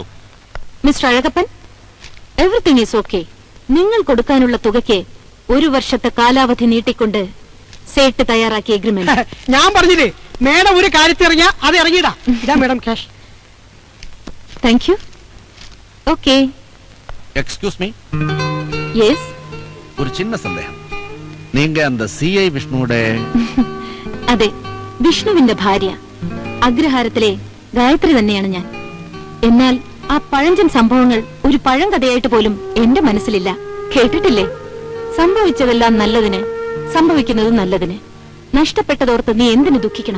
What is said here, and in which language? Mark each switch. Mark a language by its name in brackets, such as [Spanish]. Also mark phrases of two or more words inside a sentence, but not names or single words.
[English] Mister അഴകപ്പൻ, everything is okay. [Malayalam] നിങ്ങൾ കൊടുക്കാനുള്ള തുകയ്ക്ക് 1 വർഷത്തെ കാലാവധി നീട്ടിക്കൊണ്ട് സേട്ട് തയ്യാറാക്കിയ എഗ്രിമെന്റ്. ഞാൻ പറഞ്ഞില്ലേ, മേഡം ഒരു കാര്യത്തിൽ ഇറങ്ങിയാ അത് ഇറങ്ങിയിടാ. ഇതാ മേഡം ക്യാഷ്. [English] Thank you. Okay. Excuse me, [Malayalam] യെസ്. [Tamil] ஒரு சின்ன சந்தேகம். நீங்க அந்த சிஐ விஷ்ணுவோட? [Malayalam] അതെ, വിഷ്ണുവിന്റെ ഭാര്യ. അഗ്രഹാരത്തിലെ ഗായത്രി തന്നെയാണ് ഞാൻ. എന്നാൽ ആ പഴഞ്ചൻ സംഭവങ്ങൾ ഒരു പഴങ്കഥയായിട്ട് പോലും എന്റെ മനസ്സിലില്ല. കേട്ടിട്ടില്ലേ? സംഭവിച്ചതെല്ലാം നല്ലതിന്, സംഭവിക്കുന്നത് നല്ലതിന്. നഷ്ടപ്പെട്ടതോർത്ത് നീ എന്തിനു ദുഃഖിക്കണം?